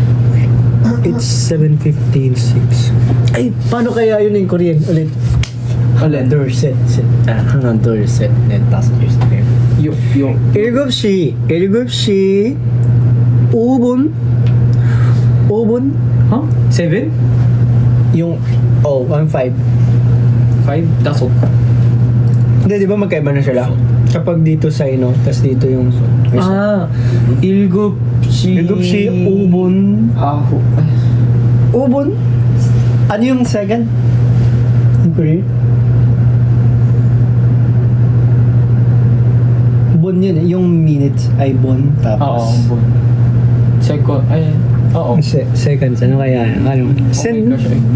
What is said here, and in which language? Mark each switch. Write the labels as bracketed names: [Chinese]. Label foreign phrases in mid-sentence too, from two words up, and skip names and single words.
[English] It's 7:15:06. [Filipino] Ay, paano kaya yun [English] in Korean [Filipino] ulit? Alin? Dorset. [English] Dorset. Net passengers. Okay. Yung [Korean] 7시 5분 [English] Huh? 7? [Filipino] yung 1-5. 5? [English] That's all. [Filipino] Hindi, di ba magkaiba na sila? Kapag dito sa tas dito yung... [Korean] 일곱시 7시 5분. 아홉. 5분? [Filipino] Ano yung second? Yung Korean? Bon yun eh. Yung minutes ay bon. Oo, Tapos... bon. Second, ay, oo. Seconds. Ano kaya? Ano? [English] my gosh, eh.